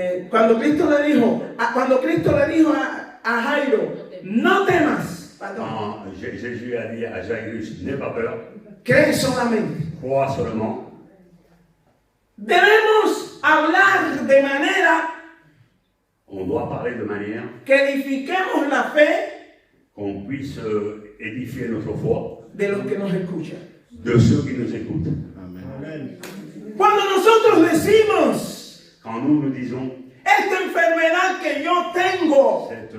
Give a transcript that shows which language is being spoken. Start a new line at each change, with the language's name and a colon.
Spanish: cuando Cristo le dijo a Jairo, no temas,
French: quand Jésus a dit à Jairus, n'aie pas peur,
Spanish: cree solamente.
French: crois seulement.
Spanish: Debemos hablar de manera
French: On doit parler de manière
Spanish: que edifiquemos la fe
French: qu'on puisse édifier notre foi
Spanish: de los que nos escuchan.
French: de ceux qui nous écoutent. Amen.
Spanish: Cuando nosotros decimos,
French: Quand nous disons,
Spanish: esta enfermedad que yo tengo,